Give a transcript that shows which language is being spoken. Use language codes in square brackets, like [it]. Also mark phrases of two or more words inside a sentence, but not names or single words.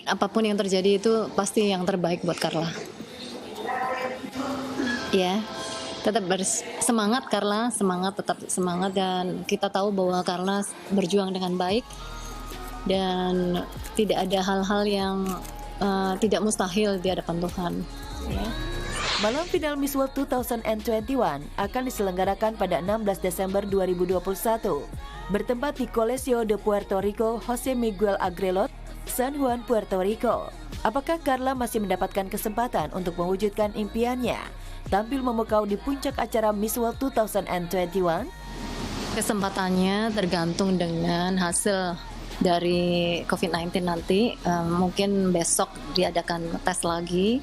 [id] Apapun yang terjadi itu pasti yang terbaik buat Carla. Ya, tetap bersemangat Carla, tetap semangat, dan kita tahu bahwa Carla berjuang dengan baik dan tidak ada hal-hal yang tidak mustahil di hadapan Tuhan. Ya. Malam final Miss World 2021 akan diselenggarakan pada 16 Desember 2021, bertempat di Colegio de Puerto Rico Jose Miguel Agrelot, San Juan, Puerto Rico. Apakah Carla masih mendapatkan kesempatan untuk mewujudkan impiannya, tampil memukau di puncak acara Miss World 2021? Kesempatannya tergantung dengan hasil dari COVID-19 nanti. Mungkin besok diadakan tes lagi.